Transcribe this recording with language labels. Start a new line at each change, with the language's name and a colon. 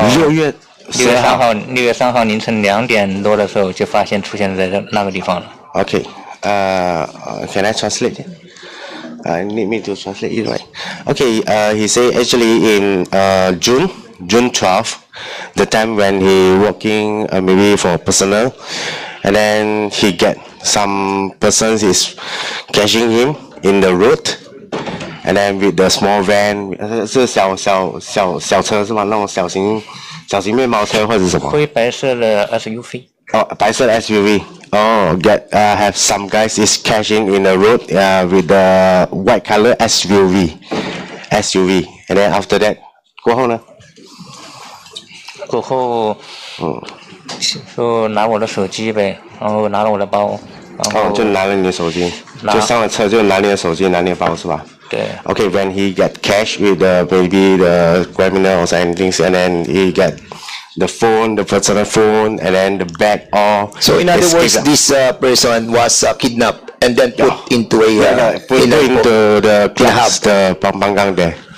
Chinese: 6月3号凌晨2点多的时候就发现出现在那个地方了。
English: Okay. Can I translate it? Need me to translate it, right? Okay. He say actually in June 12th, the time when he working maybe for personal, and then he get some persons is catching him in the road, and then with the small van,
Chinese: 是小车是吗？那种小型面包车或者什么？灰白色的 SUV。哦，白色的 SUV。
English: Oh, have some guys is cashing in the road with the white color SUV, and then after that
Chinese: 过后呢？过后，说拿我的手机呗，然后拿了我的包，然后就拿了你的手机，就上了车就拿你的手机，拿你的包是吧？对。
English: Okay, when he get cash with the maybe the criminals and things, and then he get the phone, the personal phone, and then the bag all. So in other words, this person was kidnapped and then put into into the clubs, the Pampanggang there.